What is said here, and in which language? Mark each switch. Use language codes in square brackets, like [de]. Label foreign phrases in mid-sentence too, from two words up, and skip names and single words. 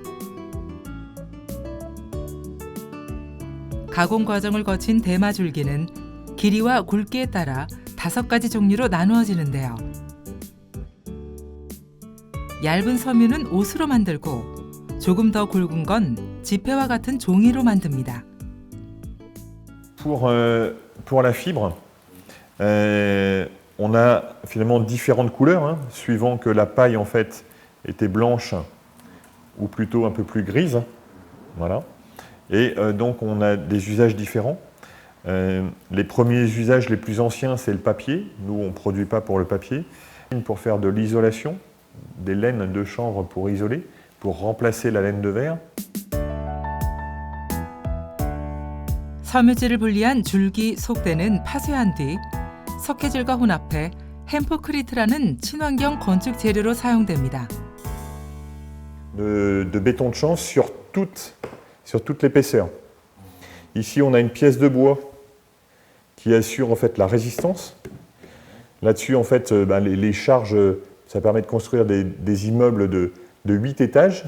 [ko] 가공 과정을 거친 대마 줄기는 길이와 굵기에 따라 5가지 종류로 나누어지는데요. 얇은 섬유는 옷으로 만들고 조금 더 굵은 건 지폐와 같은 종이로 만듭니다. [fr] Pour la fibre, On a finalement différentes couleurs, hein, suivant que la paille en fait était blanche ou plutôt un peu plus grise. Voilà. Et donc on a des usages différents. Les premiers usages les plus anciens, c'est le papier. Nous, on ne produit pas pour le papier. Pour faire de l'isolation, des laines de chanvre pour isoler, pour remplacer la laine de verre. [ko] 섬유질을 분리한 줄기, 속대는 파쇄한 뒤 석회질과 혼합해 햄프크리트라는 친환경 건축 재료로 사용됩니다. [fr] De béton de chanvre sur toute l'épaisseur. Ici, on a une pièce de bois qui assure en fait la résistance. Là-dessus, en fait, les charges, ça permet de construire des immeubles de 8 étages.